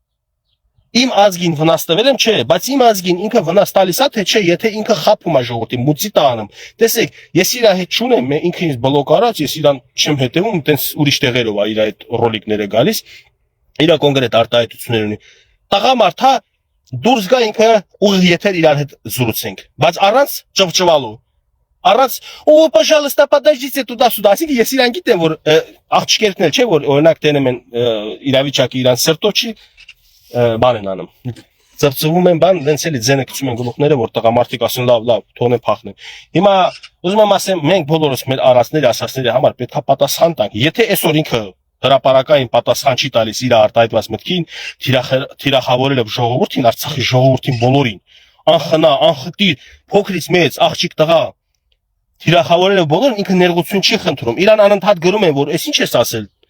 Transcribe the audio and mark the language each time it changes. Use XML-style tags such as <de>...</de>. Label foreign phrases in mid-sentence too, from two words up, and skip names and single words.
<hy>Իմ ազգին վնաս տվել եմ, չէ, բայց իմ ազգին ինքը վնաս տալիս է, թե չէ, եթե ինքը խափում է ժողովրդին, մուծի տանում։ Տեսեք, ես իր հետ չունեմ, ինքը ինձ բլոկ արած, ես իրան չեմ հետևում, տենց ուրիշ տեղերով է իր այդ ռոլիկները գալիս, իր կոնկրետ արտահայտություններ ունի։ Տղամարդ, հա, դուրս գա ինքը ուղիղ եթեր իրար հետ զրուցենք, բայց առանց ճվճվալու։ Առանց,</hy> <ru>«О, пожалуйста, подождите туда-сюда»,</ru> <hy>ասինքն ես իրան գիտեմ, որ աղջիկերն էլ չէ, որ օրինակ տենում են իրավիճակը իրան սրտով չի բան են անում։ Ծրծվում են բան, դենց էլի ձենը գցում են գլուխները, որ տղամարդիկ ասեն լավ, թողնեն փախնեն։ Հիմա ուզում եմ ասեմ, մենք բոլորս մեր առածների, ասածների համար պետք է պատասխան տանք։ Եթե այսօր ինքը հրապարակային պատասխան չի տալիս իր արտահայտված մտքին, թիրախավորելով ժողովրդին, Արցախի ժողովրդին բոլորին, անխնա, անխտիր, փոքրից մեծ, աղջիկ տղա, թիրախավորելով բոլորին ինքը ներողություն չի խնդրում։ Իրան անընդհատ գրում են, որ «Էս ինչ ես ասել»։</hy>